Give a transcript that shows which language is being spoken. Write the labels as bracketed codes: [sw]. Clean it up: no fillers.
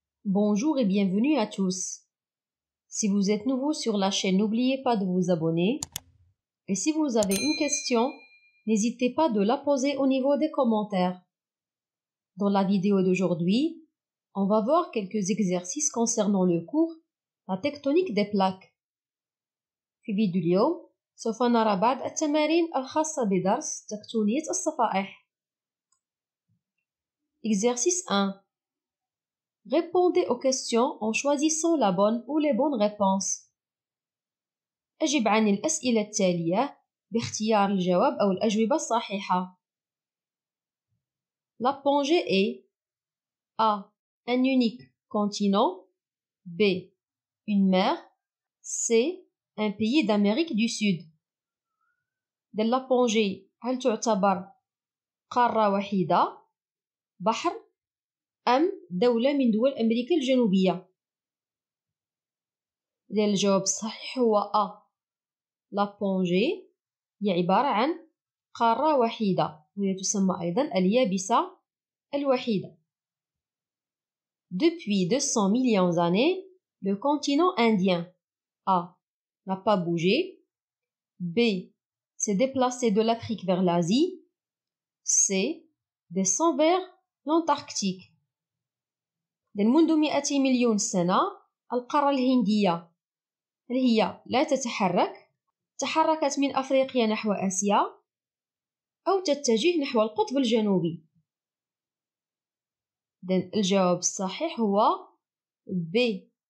[fr] Bonjour et bienvenue à tous. Si vous êtes nouveau sur la chaîne, n'oubliez pas de vous abonner. Et si vous avez une question, n'hésitez pas de la poser au niveau des commentaires. Dans la vidéo d'aujourd'hui, on va voir quelques exercices concernant le cours La tectonique des plaques. [ar] في فيديو اليوم سوف نرى بعض التمارين الخاصة بدرس تكتونية الصفائح. [fr] Exercice 1. Répondez aux questions en choisissant la bonne ou les bonnes réponses. أجب عن الأسئلة التالية باختيار الجواب أو الأجوبة الصحيحة. La Pangée est A. Un unique continent. B. Une mer. C. Un pays d'Amérique du Sud. [ar] La Pangée هل تعتبر قارة وحيدة بحر أم دولة من دول أمريكا الجنوبية؟ الجواب الصحيح هو A. La Pangée هي عبارة عن قارة وحيدة وهي تسمى أيضا اليابسة الوحيدة. [fr] Depuis 200 millions d'années, le continent indien A. n'a pas bougé. B. s'est déplacé de l'Afrique vers l'Asie. C. descend vers l'Antarctique. [ar] منذ 200 مليون سنة القارة الهندية هل هي لا تتحرك؟ تحركت من أفريقيا نحو آسيا أو تتجه نحو القطب الجنوبي؟ الجواب الصحيح هو B.